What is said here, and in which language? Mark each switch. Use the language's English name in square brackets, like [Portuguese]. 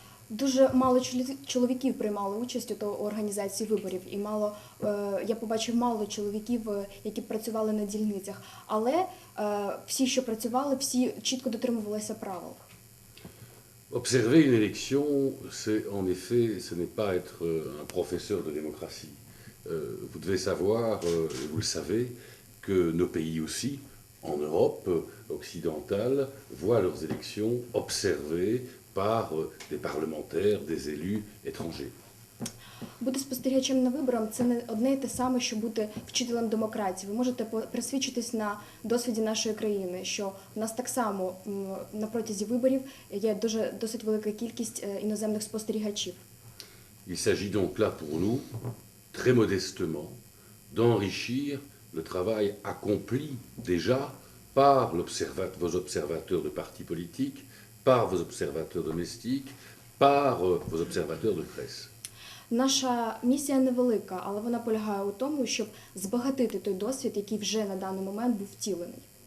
[Ukrainian] Дуже мало чоловіків приймали участь у організації виборів, і я побачив мало чоловіків, які працювали на дільницях. Але всі, що працювали, всі чітко дотримувалися правил. [French] Observer une élection, c'est en effet, ce n'est pas être un professeur de démocratie. Vous devez savoir, et vous le savez, que nos pays aussi, en Europe occidentale, voient leurs élections observées par des parlementaires, des élus étrangers. [Ukrainian] Бути спостерігачем на виборах – це не одне і те саме, що бути вчителем демократії. Ви можете присвідчитись на досвіді нашої країни, що в нас так само на протязі виборів є досить велика кількість іноземних спостерігачів. [French] Il s'agit donc là pour nous, très modestement, d'enrichir le travail accompli déjà par vos observateurs de partis politiques, par vos observateurs domestiques, par vos observateurs de presse. [Ukrainian] Наша місія невелика, але вона полягає у тому, щоб збагатити той досвід, який вже на даний момент був втілений.